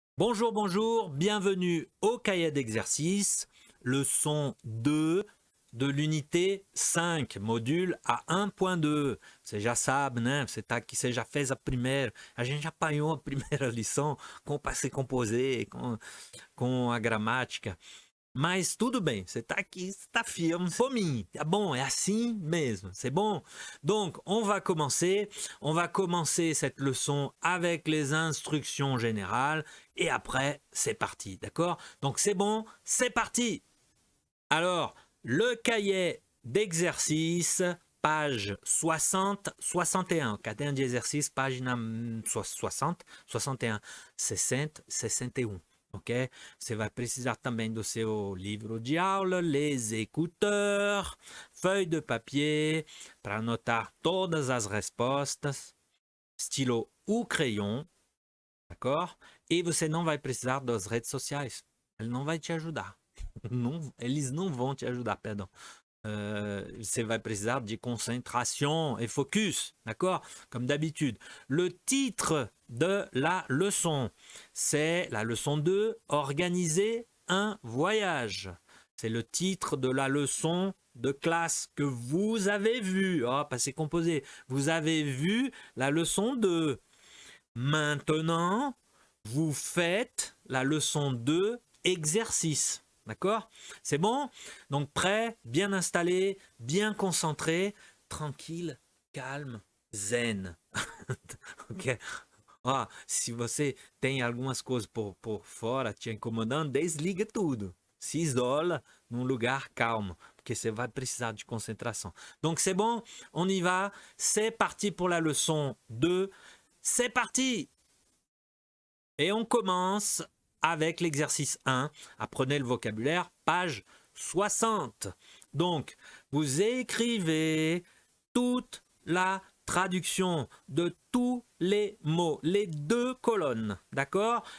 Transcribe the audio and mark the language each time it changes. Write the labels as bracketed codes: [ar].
[fr] Bonjour, bonjour, bienvenue au cahier d'exercice, leçon 2 de l'unité 5, module a 1.2. [pt] Você já sabe, né? Você já fez a primeira, a gente já apanhou a primeira lição com o passé composé, com a gramática. Mas tudo bem, você está aqui, você está firme, fominho, tá bom, é assim mesmo, [fr] c'est bon? Donc, on va commencer cette leçon avec les instructions générales et après, c'est parti, d'accord? Donc, c'est bon, c'est parti! Alors, le cahier d'exercice, page 60-61, [pt] caderno de exercício, página 60, 61, [fr] 60, 61. Ok? [pt] Você vai precisar também do seu livro de aula, [fr] les écouteurs, feuille de papier [pt] para anotar todas as respostas, [fr] stylo ou crayon, d'accord? [pt] E você não vai precisar das redes sociais, ele não vai te ajudar. Não, eles não vão te ajudar, perdão. Você vai precisar de [fr] concentration et focus, d'accord? Comme d'habitude. Le titre de la leçon, c'est la leçon 2, organiser un voyage. C'est le titre de la leçon de classe que vous avez vu. Oh, passé composé. Vous avez vu la leçon 2. Maintenant, vous faites la leçon 2, exercice. D'accord? C'est bon? Donc prêt, bien installé, bien concentré, tranquille, calme, zen. Ok? [pt] Ó, se você tem algumas coisas por fora te incomodando, desliga tudo. Se isola num lugar calmo, porque você vai precisar de concentração. [fr] Donc c'est bon? On y va. C'est parti pour la leçon 2. C'est parti! Et on commence avec l'exercice 1. Apprenez le vocabulaire, page 60. Donc, vous écrivez toute la traduction de tous les mots, les 2 colonnes, d'accord?